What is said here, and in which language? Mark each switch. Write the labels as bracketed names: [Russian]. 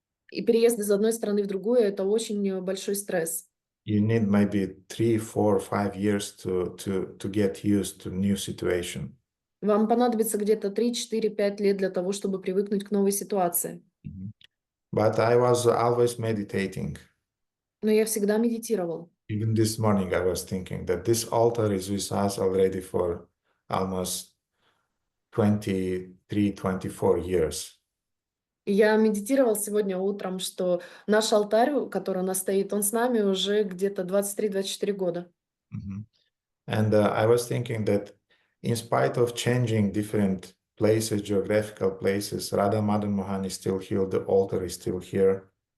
[Russian] И переезд из одной страны в другую — это очень большой стресс. [English] You need maybe 3, 4, 5 years to get used to new situation. [Russian] Вам понадобится где-то 3, 4, 5 лет для того, чтобы привыкнуть к новой ситуации. [English] But I was always meditating. [Russian] Но я всегда медитировал. [English] Even this morning I was thinking that this altar is with us already for almost 23, 24 years. [Russian] И я медитировал сегодня утром, что наш алтарь, который у нас стоит, он с нами уже где-то 23-24 года. [English] And I was thinking that in spite of changing different places, geographical places, Radha Madan Mohan is still here, the altar is still here.